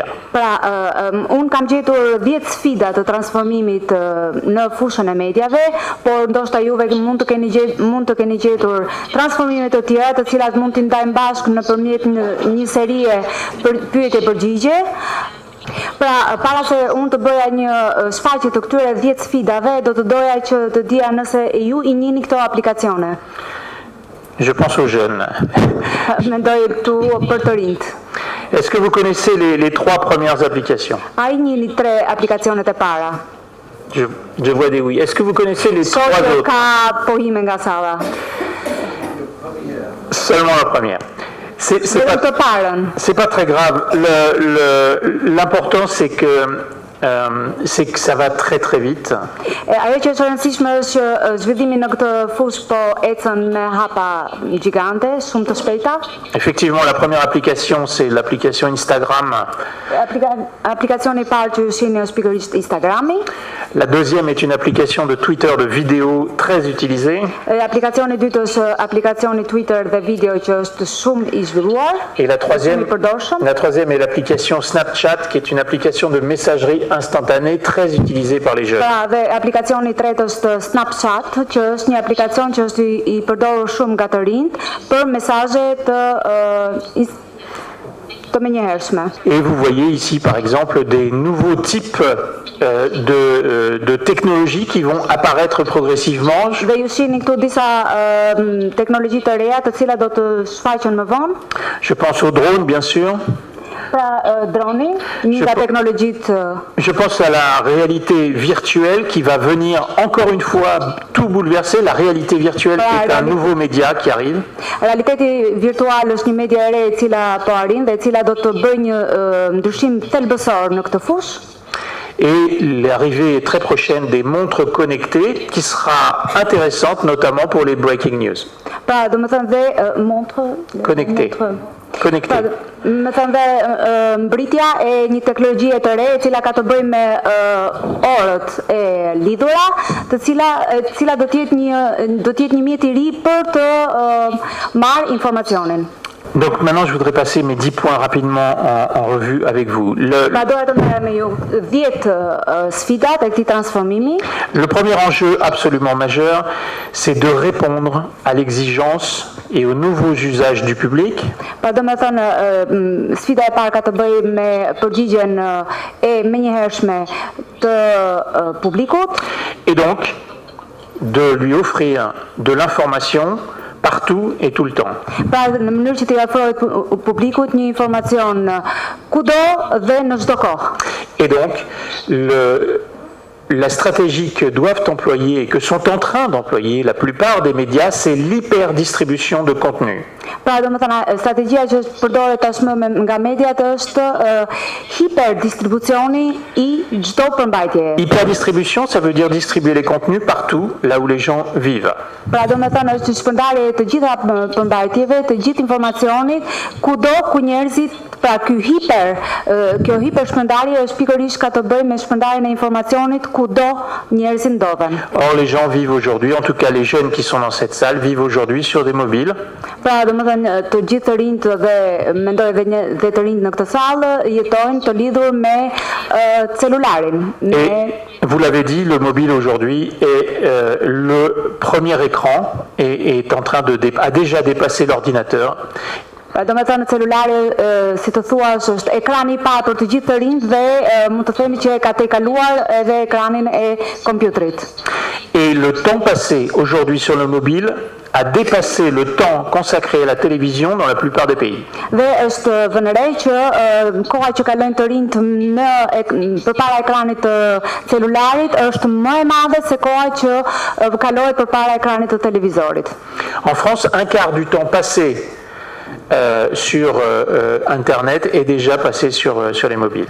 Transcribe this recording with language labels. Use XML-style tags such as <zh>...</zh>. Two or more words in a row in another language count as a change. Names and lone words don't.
<sq>Pra, unë kam gjetur 10 sfida të transformimit në fushën e mediave, por ndoshta juve mund të keni gjetur transformime të tjera, të cilat mund t'i ndajmë bashkë nëpërmjet një serie pyetje-përgjigje. Pra, para se unë të bëja një shfaqje të këtyre 10 sfidave, do të doja që të dija nëse ju I njihni këto aplikacione.</sq> <fr>Je pense aux jeunes.</fr> <sq>Mendoj këtu për të rinjt.</sq> <fr>Est-ce que vous connaissez les 3 premières applications?</fr> <sq>A I njihni 3 aplikacionet e para?</sq> <fr>Je vois des oui. Est-ce que vous connaissez les 3 autres?</fr> <sq>Ka pohime nga salla.</sq> <fr>Seulement la première. C'est pas très grave. L'important c'est que ça va très très vite.</fr> <sq>Ajo që është e rëndësishme është që zhvillimi në këtë fushë po ecën me hapa gjigante, shumë të shpejta.</sq> <fr>Effectivement, la première application c'est l'application Instagram.</fr> <sq>Aplikacioni I parë që ju shihni është pikërisht Instagrami.</sq> <fr>La deuxième est une application de Twitter de vidéo très utilisée.</fr> <sq>Aplikacioni I dytë është aplikacioni Twitter dhe video që është shumë I zhvilluar.</sq> <fr>Et la troisième est l'application Snapchat qui est une application de messagerie instantanée très utilisée par les jeunes.</fr> <sq>Pra, dhe aplikacioni I tretë është Snapchat, që është një aplikacion që është I përdorur shumë nga të rinjt për mesazhe të menjëhershme.</sq> <fr>Et vous voyez ici par exemple des nouveaux types de technologies qui vont apparaître progressivement.</fr> <sq>Dhe ju shihni këtu disa teknologji të reja të cilat do të shfaqen më vonë.</sq> <fr>Je pense aux drones bien sûr.</fr> <sq>Pra, droni, një nga teknologjitë.</sq> <fr>Je pense à la réalité virtuelle qui va venir encore une fois tout bouleverser. La réalité virtuelle est un nouveau média qui arrive.</fr> <sq>Realiteti virtual është një media e re e cila po arrin dhe e cila do të bëjë një ndryshim thelbësor në këtë fushë.</sq> <fr>Et l'arrivée très prochaine des montres connectées qui sera intéressante notamment pour les</fr> <en>breaking news.</en> <sq>Pra, do të thënë dhe montre</sq> <fr>connectée. Connecté.</fr> <sq>Më thënë dhe mbritja e një teknologjie të re e cila ka të bëjë me orët e lidhura, të cila do të jetë një mjet I ri për të marrë informacionin.</sq> <fr>Donc maintenant, je voudrais passer mes 10 points rapidement en revue avec vous.</fr> <sq>Pra doja të merrem me ju 10 sfidat e këtij transformimi.</sq> <fr>Le premier enjeu absolument majeur, c'est de répondre à l'exigence et aux nouveaux usages du public.</fr> <sq>Pra do me thënë, sfida e parë ka të bëjë me përgjigjen e menjëhershme të publikut.</sq> <fr>Et donc, de lui offrir de l'information partout et tout le temps.</fr> <sq>Pra në mënyrë që t'i ofrohet publikut një informacion kudo dhe në çdo kohë.</sq> <fr>Et donc, la stratégie que doivent employer et que sont en train d'employer la plupart des médias, c'est l'hyperdistribution de contenu.</fr> <sq>Pra do me thënë, strategjia që përdoret tashmë nga mediat është hiperdistribucioni I çdo përmbajtjeje.</sq> <fr>Hyperdistribution, ça veut dire distribuer les contenus partout, là où les gens vivent.</fr> <sq>Pra do me thënë është shpërndarje të gjitha përmbajtjeve, të gjithë informacionit, kudo ku njerëzit, pra kjo hipershpërndarje është pikërisht ka të bëjë me shpërndarjen e informacionit kudo njerëzit ndodhen.</sq> <fr>Or, les gens vivent aujourd'hui, en tout cas les jeunes qui sont dans cette salle, vivent aujourd'hui sur des mobiles.</fr> <sq>Pra do me thënë, të gjithë të rinjt dhe mendoj dhe të rinjt në këtë sallë jetojnë të lidhur me celularin.</sq> <fr>Et vous l'avez dit, le mobile aujourd'hui est le premier écran et est en train a déjà dépassé l'ordinateur.</fr> <sq>Do me thënë, celulari, si të thuash, është ekrani I parë për të gjithë të rinjt dhe mund të themi që ka tejkaluar edhe ekranin e kompjuterit.</sq> <fr>Et le temps passé aujourd'hui sur le mobile a dépassé le temps consacré à la télévision dans la plupart des pays.</fr> <sq>Dhe është vënë re që koha që kalojnë të rinjt përpara ekranit të celularit është më e madhe se koha që kalohet përpara ekranit të televizorit.</sq> <fr>En France, un quart du temps passé sur Internet est déjà passé sur les mobiles.</fr>